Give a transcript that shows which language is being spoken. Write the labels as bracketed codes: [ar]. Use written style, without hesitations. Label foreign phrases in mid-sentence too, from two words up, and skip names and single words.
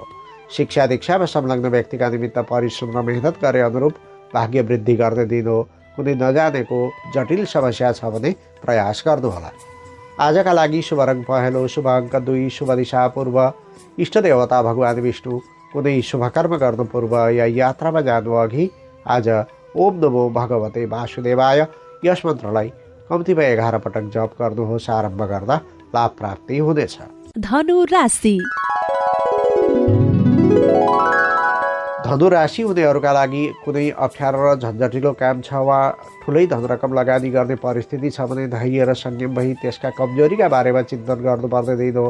[ne] शिक्षा दीक्षामा संलग्न व्यक्तिका निमित्त परिश्रम र मेहनत गरे अनुरूप भाग्य वृद्धि गर्ने दिन हो। कुनै नजानेको जटिल समस्या छ भने प्रयास गर्नुहोला। आजका लागि शुभ रङ पहेँलो, शुभ अङ्क 2, शुभ दिशा पूर्व, इष्ट देवता भगवान विष्णु। कुनै शुभ कर्म गर्नु पूर्व या यात्रामा जानु अघि आज [sa] ओम नमो भगवते वासुदेवाय [ne] यस मन्त्रलाई कम्तीमा 11 पटक जप गर्नुहोस्। आरम्भ गर्दा लाभ प्राप्ति हुनेछ। धनु राशि। धनु राशि हुनेहरूका लागि कुनै अप्ठ्यारो र झन्झटिलो काम छ वा ठुलै धनरकम लगानी गर्ने परिस्थिति छ भने धैर्य र संयम भई त्यसका कमजोरीका बारेमा चिन्तन गर्नुपर्ने दिन हो।